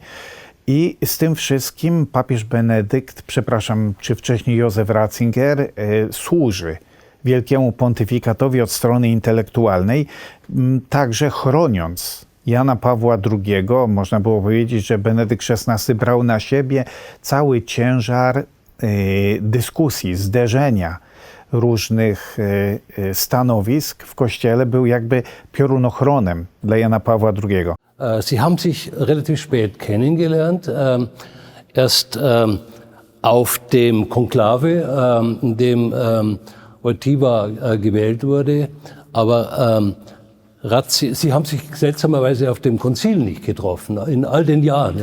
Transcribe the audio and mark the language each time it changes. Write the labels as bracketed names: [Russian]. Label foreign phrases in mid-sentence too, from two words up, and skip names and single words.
[Polish] I z tym wszystkim papież Benedykt, czy wcześniej Józef Ratzinger, służy wielkiemu pontyfikatowi od strony intelektualnej, także chroniąc Jana Pawła II. Można było powiedzieć, że Benedykt XVI brał na siebie cały ciężar dyskusji, zderzenia różnych stanowisk w Kościele, był jakby piorunochronem dla Jana Pawła II. [German] Sie haben sich relativ spät kennengelernt, erst auf dem Konklave, in dem Wojtyła gewählt wurde, aber Sie haben sich seltsamerweise auf dem Konzil nicht getroffen, in all den Jahren.